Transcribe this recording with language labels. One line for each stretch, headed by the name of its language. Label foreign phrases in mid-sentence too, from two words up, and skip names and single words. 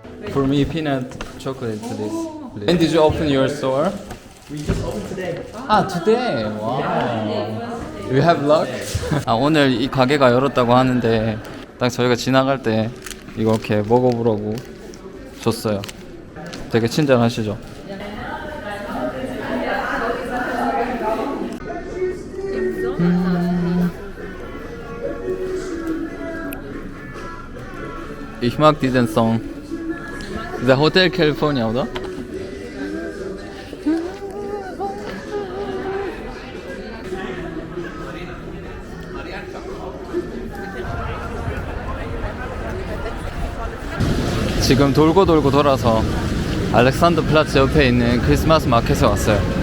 English: For me, peanut chocolate, please. When did you open your store? We just opened today. Ah, today. Wow. You have luck.
Korean: 아, 오늘 이 가게가 열었다고 하는데 딱 저희가 지나갈 때 이렇게 먹어보라고 줬어요. 되게 친절하시죠?
German: Ich mag diesen Song. The Hotel California, oder?
Korean: 지금 돌고 돌아서 알렉산더 플라츠 옆에 있는 크리스마스 마켓에 왔어요.